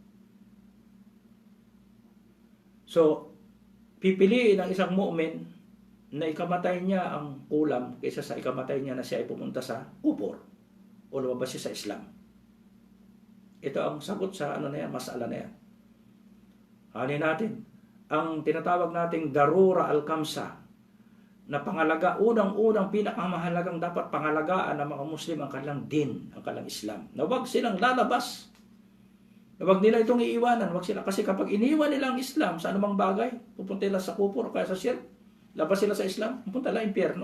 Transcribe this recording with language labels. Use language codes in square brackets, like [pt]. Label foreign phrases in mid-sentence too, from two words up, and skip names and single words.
[tl] So pipiliin ng isang mu'min na ikamatay niya ang kulam kaysa sa ikamatay niya na siya ay pumunta sa kupor o lumabas siya sa Islam. Ito ang sagot sa masala na yan. Hanin natin, ang tinatawag nating [ar] ضرورة الخمسة [tl] na pangalaga, unang-unang pinakamahalagang dapat pangalagaan ng mga Muslim ang kanilang din, ang kanilang Islam. Na huwag silang lalabas. Na huwag nila itong iiwanan. Huwag sila, kasi kapag iniwan nila ang Islam sa anumang bagay, pupunta nila sa kupor o kaya sa shirk, labas sila sa Islam, punta lang impyerno.